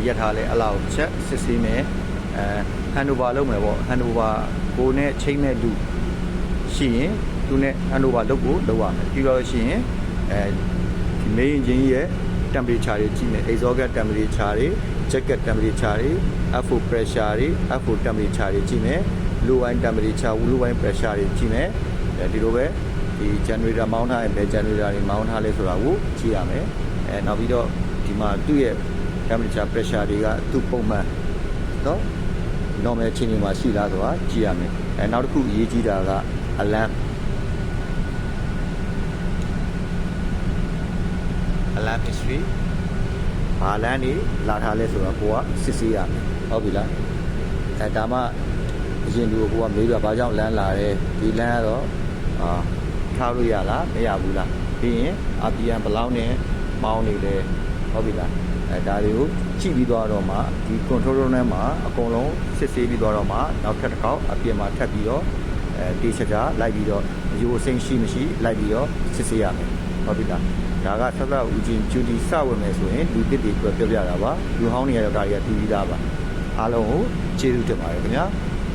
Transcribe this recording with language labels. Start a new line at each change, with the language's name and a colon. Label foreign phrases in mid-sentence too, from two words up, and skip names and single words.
Burmese: ရက်ထားလဲအလားကိုချက်စစ်ဆေးမယ်handover လုပ်မယ်ပေါ့ handover ကိုနဲ့ချိန်မဲ့လူရှိရင်သူနဲ့ handover လုပ်ဖို့လုပ်ရမယ် ပြီးတော့ရှိရင်ဒီ
English: main engine
Burmese: ရဲ့ temperature တွေကြည့်မယ်
English: exhaust gas temperature
Burmese: တွေ
English: jacket temperature
Burmese: တွေ
English: FO pressure
Burmese: တွေ
English: FO temperature
Burmese: တွေကြည့်မယ်
English: low line temperature low line pressure
Burmese: တွေကြည့်မယ်ဒီလိုပဲဒီ generator မောင်းထားရင်ဘယ် generator တွေမောင်းထားလဲဆိုတာကိုကြည့်ရမယ်နောက်ပြီးတော့ဒီမှာသူ့ရဲ့
English: temperature pressure
Burmese: တွေကသူ့ပုံမှန်နော် normal အခြေအနေမှာရှိလားဆိုတာကြည့်ရမယ်နောက်တစ်ခုအရေးကြီးတာက alarm history ဘာလမ်းနေလာထားလဲဆိုတော့ကိုကစစ်ဆေးရမယ်ဟုတ်ပြီလားဒါမှအရင်လူကိုကမေးပြဘာကြောင့်လမ်း လာတယ်ဒီလမ်းကတော့ထားလို့ရလားမရဘူးလားပြီးရင် RPM ဘယ်လောက်နဲ့မောင်းနေလဲဟုတ်ပြီလားဒါတွေကိုကြည့်ပြီးတော့မှဒီ
English: control room
Burmese: ထဲမှာအကုန်လုံးစစ်ဆေးပြီးတော့မှနောက်ထပ်တစ်ခေါက်အပြင်မှာထပ်ပြီးတော့တေးချာလိုက်ပြီးတော့ရိုးစိမ့်ရှိမရှိလိုက်ပြီးတော့စစ်ဆေးရမယ်ဟုတ်ပြီလားဒါကဆက်သက်ဦးချင်းဂျူဒီစဝင်မယ်ဆိုရင်လူတစ်တွေပြောပြတာပါလူဟောင်းတွေကတော့ဒါတွေကတူပြီးသားပါအားလုံးကိုကျေးဇူးတင်ပါတယ်ခင်ဗျာ